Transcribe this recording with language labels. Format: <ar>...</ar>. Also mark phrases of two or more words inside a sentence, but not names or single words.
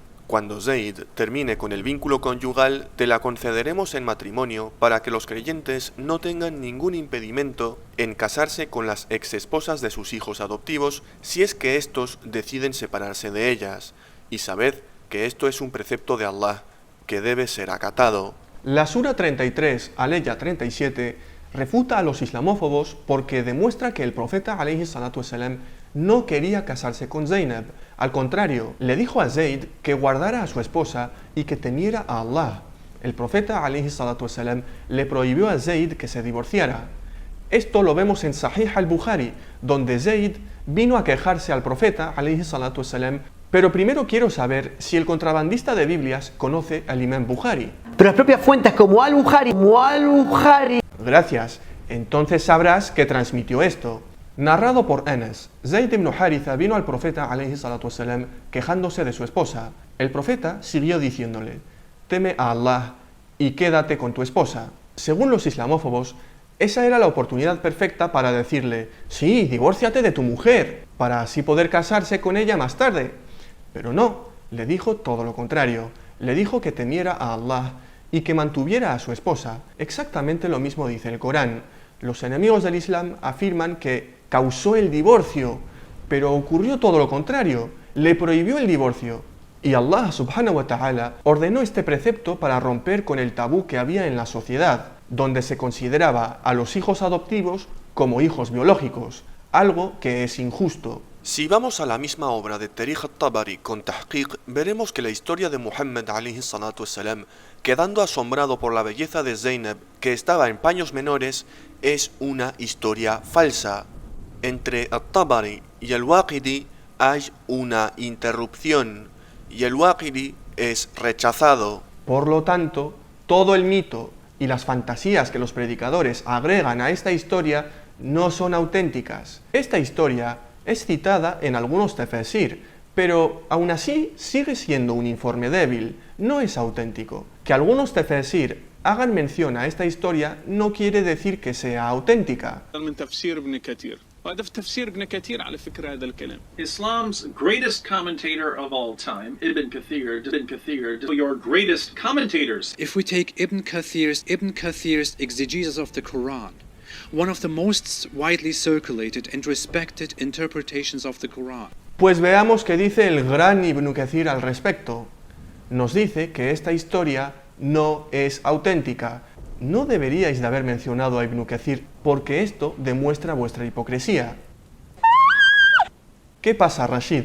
<es>Cuando Zayd termine con el vínculo conyugal, te la concederemos en matrimonio para que los creyentes no tengan ningún impedimento en casarse con las exesposas de sus hijos adoptivos si es que éstos deciden separarse de ellas. Y sabed que esto es un precepto de Allah, que debe ser acatado. La Sura 33, aleya 37, refuta a los islamófobos porque demuestra que el profeta</es> <ar>عليه الصلاة والسلام</ar> <es>no quería casarse con Zainab. Al contrario, le dijo a Zayd que guardara a su esposa y que temiera a Allah. El profeta</es> <ar>عليه الصلاة والسلام</ar> <es>le prohibió a Zayd que se divorciara. Esto lo vemos en Sahih al-Bukhari, donde Zayd vino a quejarse al profeta</es> <ar>عليه الصلاة والسلام.</ar> <es>Pero primero quiero saber si el contrabandista de Biblias conoce al Imam Bukhari. Pero las propias fuentes como Al-Bukhari. Gracias. Entonces sabrás que transmitió esto. Narrado por Anas, Zayd ibn Haritha vino al profeta</es> <ar>عليه الصلاة والسلام</ar> <es>quejándose de su esposa. El profeta siguió diciéndole: teme a Allah y quédate con tu esposa. Según los islamófobos, esa era la oportunidad perfecta para decirle: sí, divórciate de tu mujer, para así poder casarse con ella más tarde. Pero no, le dijo todo lo contrario. Le dijo que temiera a Allah y que mantuviera a su esposa. Exactamente lo mismo dice el Corán. Los enemigos del Islam afirman que causó el divorcio, pero ocurrió todo lo contrario. Le prohibió el divorcio. Y Allah</es> <ar>سبحانه وتعالى</ar> <es>ordenó este precepto para romper con el tabú que había en la sociedad, donde se consideraba a los hijos adoptivos como hijos biológicos, algo que es injusto. Si vamos a la misma obra de Tarikh al-Tabari con Tahqiq, veremos que la historia de Muhammad</es> <ar>عليه الصلاة والسلام,</ar> <es>quedando asombrado por la belleza de Zainab, que estaba en paños menores, es una historia falsa. Entre al-Tabari y al-Waqidi hay una interrupción, y el Waqidi es rechazado. Por lo tanto, todo el mito y las fantasías que los predicadores agregan a esta historia no son auténticas. Esta historia es citada en algunos tefesir, pero aún así sigue siendo un informe débil, no es auténtico. Que algunos tefesir hagan mención a esta historia no quiere decir que sea auténtica.</es> <ar>وهذا في تفسير ابن كثير على فكرة هذا الكلام.</ar> <en>Islam's greatest commentator of all time, Ibn Kathir, your greatest commentators. If we take Ibn Kathir's exegesis of the Quran, one of the most widely circulated and respected interpretations of the Quran.</en> <es>Pues veamos qué dice el gran Ibn Kathir al respecto. Nos dice que esta historia no es auténtica. No deberíais de haber mencionado a Ibn Kathir porque esto demuestra vuestra hipocresía. ¿Qué pasa, Rashid?</es>